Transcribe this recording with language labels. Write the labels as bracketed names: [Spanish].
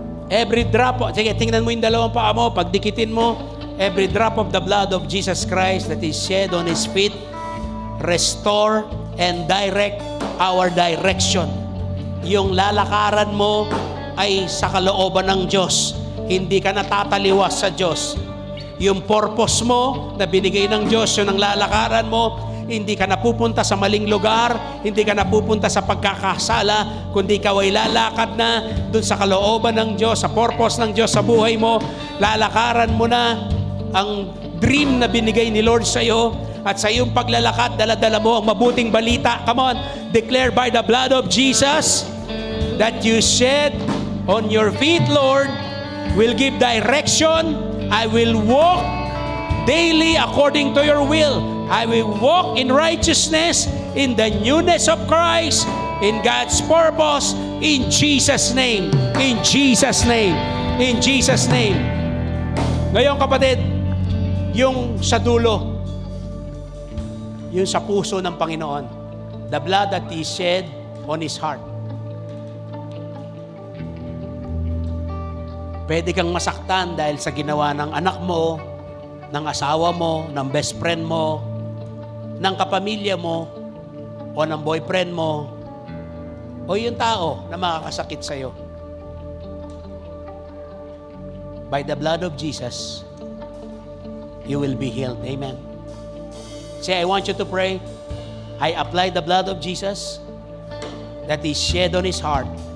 [English] Every drop, [Filipino] sige, tingnan mo yung dalawang paa mo, pagdikitin mo, [English] every drop of the blood of Jesus Christ that is shed on His feet, restore and direct our direction. [Filipino] Yung lalakaran mo ay sa kalooban ng Diyos. Hindi ka natataliwas sa Diyos. Yung purpose mo na binigay ng Diyos, yun ang lalakaran mo. Hindi ka napupunta sa maling lugar, hindi ka napupunta sa pagkakasala, kundi ikaw ay lalakad na dun sa kalooban ng Diyos, sa purpose ng Diyos sa buhay mo. Lalakaran mo na ang dream na binigay ni Lord sa iyo, at sa iyong paglalakad, dala-dala mo ang mabuting balita. [English] Come on, declare by the blood of Jesus that you shed on your feet, Lord, will give direction. I will walk daily according to your will. I will walk in righteousness, in the newness of Christ, in God's purpose, in Jesus' name. In Jesus' name. In Jesus' name. [Filipino] Ngayon kapatid, yung sa dulo, yung sa puso ng Panginoon, [English] the blood that He shed on His heart. [Filipino] Pwede kang masaktan dahil sa ginawa ng anak mo, ng asawa mo, ng best friend mo, ng kapamilya mo, o ng boyfriend mo, o yung tao na makakasakit sa'yo. [English] By the blood of Jesus, you will be healed. Amen. Say, I want you to pray. I apply the blood of Jesus that is shed on His heart.